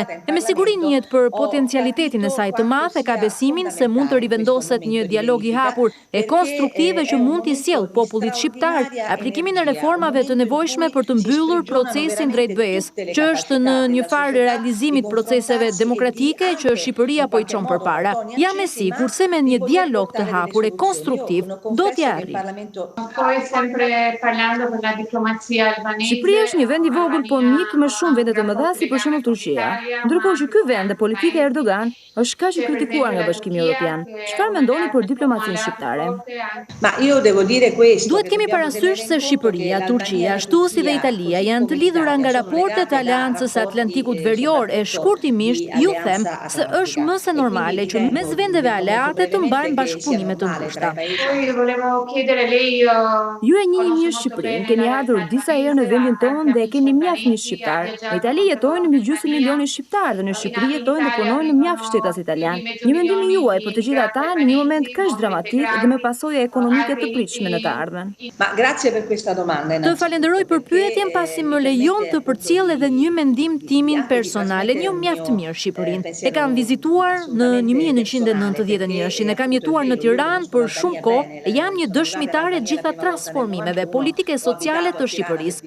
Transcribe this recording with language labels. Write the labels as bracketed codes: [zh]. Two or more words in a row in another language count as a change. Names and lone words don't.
[sq] E me siguri njihet për potencialitetin e saj të madh e ka besimin se mund të rivendoset një dialog i hapur e konstruktive që mund t'i sjellë popullit shqiptar aplikimin e reformave të nevojshme për të mbyllur procesin drejt BE-s, që është në një farë realizimit proceseve demokratike që Shqipëria po i çon përpara. Jam e sigurt se me një dialog të hapur e konstruktiv do t'ja arrijë. [it] Poi sempre parlando per la diplomazia albanese. [sq] Shqipëria është një vend i vogël po mik me shumë vende të mëdha si për shembull Turqia. Ndërkohë që ky vend dhe politika e Erdogan është kaq i kritikuar nga Bashkimi Evropian. Çfarë mendoni për diplomacinë shqiptare? [it] ma io devo dire questo. [sq] Duhet kemi parasysh se Shqipëria, Turqia, ashtu si dhe Italia janë të lidhura nga raportet e Aleancës Atlantikut Verior e shkurtimisht ju them se është më se normale që mes vendeve aleate të mbajnë bashkëpunime të ngushta. [it] Poi volevo chiedere lei [sq] Ju e njihni mirë Shqipërinë, keni ardhur disa herë në vendin tonë dhe keni mjaft një shqiptar. Në Itali jetojnë mbi gjysmë milioni shqiptar dhe në Shqipëri jetojnë dhe punojnë në mjaft shtetas italian. Një mendim i juaj për të gjithë ata në një moment kaq dramatik dhe me pasojë ekonomike të pritshme në të ardhmen? [it] Ma grazie per questa domanda. [sq] Të falenderoj për pyetjen pasi më lejon të përcjell edhe një mendim timin personale. Një mjaft mirë Shqipërinë. E kam vizituar në 1991-shin, e kam jetuar në Tiranë për shumë kohë e jam një dëshmitare gjitha transformimeve politike e sociale të Shqipërisë.